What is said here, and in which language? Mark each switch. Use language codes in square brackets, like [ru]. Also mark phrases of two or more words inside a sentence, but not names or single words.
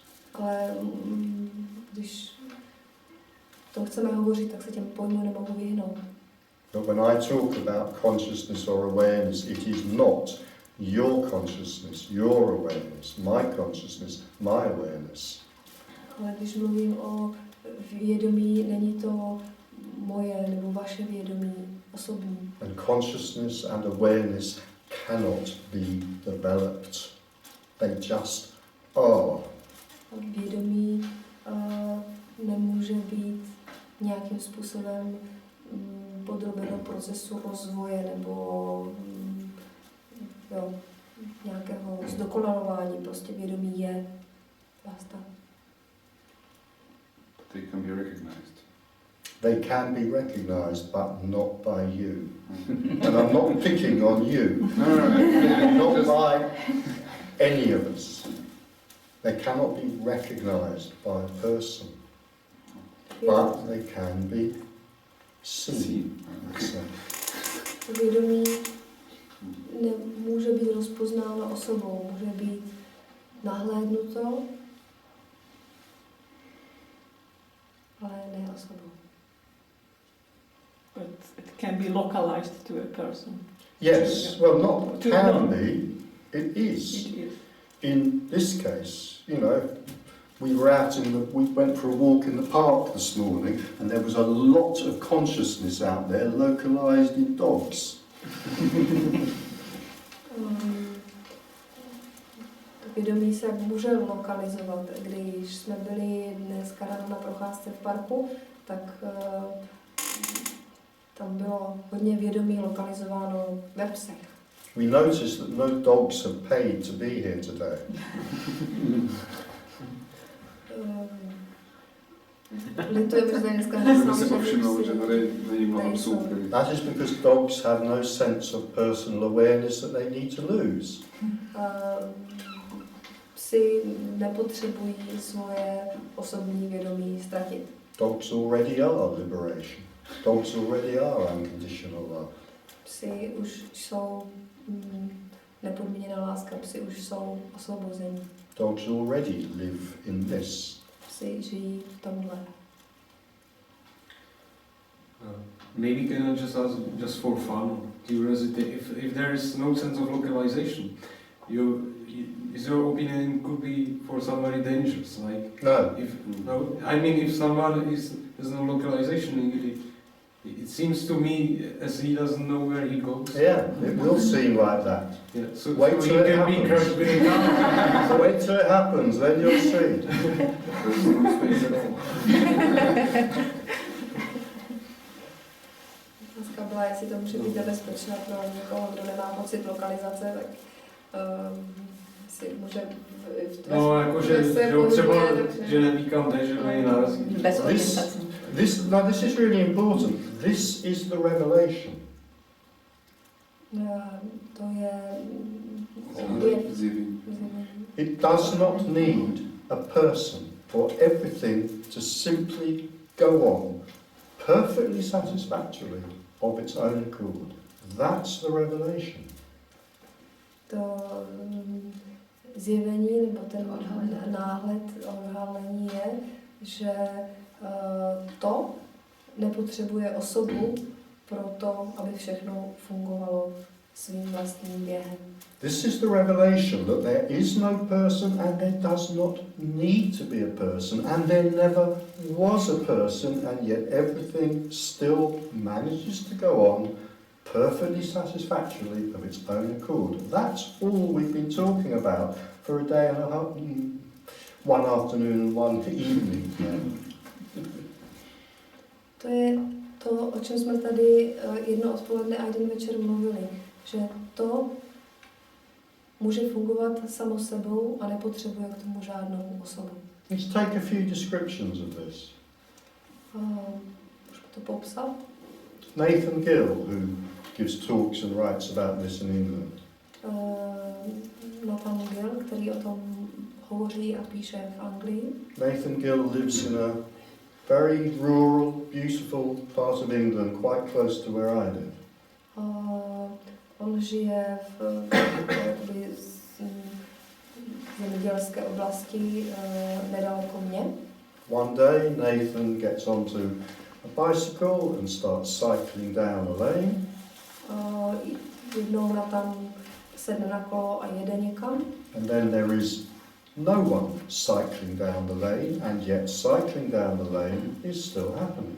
[cs] Ale když to chceme hovořit, tak se těm pojmům nemohu vyhnout. [en] But when I talk about consciousness or awareness, it is not your consciousness, your awareness, my consciousness, my awareness. [cs] Ale když mluvím o vědomí, není to moje nebo vaše vědomí osobní. [en] And consciousness and awareness cannot be developed. They just are. [cs] Vědomí nemůže být nějakým způsobem podrobeno procesu rozvoje nebo nějakého zdokonalování. Prostě vědomí je. Basta. [en] They can be recognized. They can be recognized, but not by you. And I'm not picking on you. Not by any of us. They cannot be recognized by a person, but they can be seen. [cs] Vědomí nemůže být rozpoznáno osobou, může být nahlédnuto, ale ne osobou. [en] But it can be localized to a person. Yes, well, not can be, it is. It is. In this case, you know, we went for a walk in the park this morning, and there was a lot of consciousness out there, localized in dogs. [cs] To vědomí se může lokalizovat. Když jsme byli dneska ráno na procházce v parku, tak tam bylo hodně vědomí lokalizováno ve psech. [en] We noticed that no dogs have paid to be here today. [cs] Litujeme, že dneska [en] That is because dogs have no sense of personal awareness that they need to lose. [cs] Psi nepotřebují svoje osobní vědomí ztratit. [en] Dogs already are liberation. Dogs already are unconditional love. [cs] Psi už jsou nepodmíněná láska, psi už jsou osvobození. [en] Dogs already live in this. [cs] si žijí v tomhle. [en] Maybe can I just ask, just for fun, curiosity, if there is no sense of localization, is your opinion could be for somebody dangerous? Like, No. if someone has no localization, it seems to me as he doesn't know where he goes. Yeah, it will seem like that. Yeah, so, Wait so he till it can be happens. crushed with a gun. Wait till it happens, then you'll see. There's no space at all. [cs] Otázka byla, jestli to může být nebezpečné pro někoho, kdo nemá pocit lokalizace, tak si může v tvé No, jakože třeba, že neví kam jde, že do něj narazí. Bez orientace. [en] This is really important. This is the revelation. [cs] To je Zjevení. [en] It does not need a person for everything to simply go on perfectly satisfactorily of its own accord. That's the revelation. [cs] To zjevení nebo ten náhled, odhalení je, že to nepotřebuje osobu pro to, aby všechno fungovalo svým vlastním během. [en] This is the revelation that there is no person and there does not need to be a person and there never was a person and yet everything still manages to go on perfectly satisfactorily of its own accord. That's all we've been talking about for a day and a half, one afternoon and one evening. [cs] To je to, o čem jsme tady jedno odpoledne a jeden večer mluvili, že to může fungovat samo sebou a nepotřebuje k tomu žádnou osobu. [en] Let's take a few descriptions of this. [cs] Můžu to popsat? [en] Nathan Gill, who gives talks and writes about this in England. [cs] Nathan Gill, který o tom hovoří a píše v Anglii. [en] Nathan Gill lives in a very rural, beautiful part of England, quite close to where I live. [cs] On žije v zemědělské oblasti nedaleko mě. [en] One day Nathan gets onto a bicycle and starts cycling down a lane. [cs] Jednou Nathan sedne na kolo a jede někam. [en] And then there is no one cycling down the lane, and yet cycling down the lane is still happening.